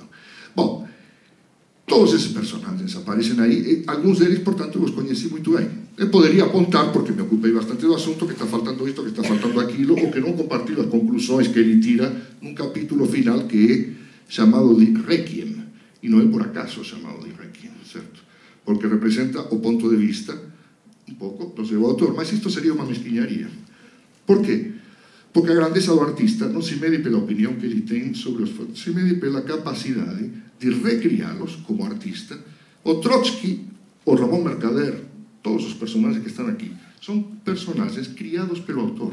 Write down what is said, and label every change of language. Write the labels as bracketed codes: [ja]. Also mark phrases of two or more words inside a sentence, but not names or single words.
[pt] Bom, todos esses personagens aparecem aí, e alguns deles, portanto, eu os conheci muito bem. Eu poderia apontar, porque me ocupei bastante do assunto, que está faltando isto, que está faltando aquilo, ou que não compartilho as conclusões que ele tira num capítulo final que é chamado de Requiem, e não é por acaso chamado de Requiem, certo? [gl] Porque representa o ponto de vista un pouco do seu autor, mas isto sería unha mesquiñaría. Por qué? Porque a grandeza do artista non se mede pela opinión que ele ten sobre os fatos, se mede pela capacidade de recrialos como artista. O Trotsky, o Ramón Mercader, todos os personaxes que están aquí, Son personaxes criados pelo autor.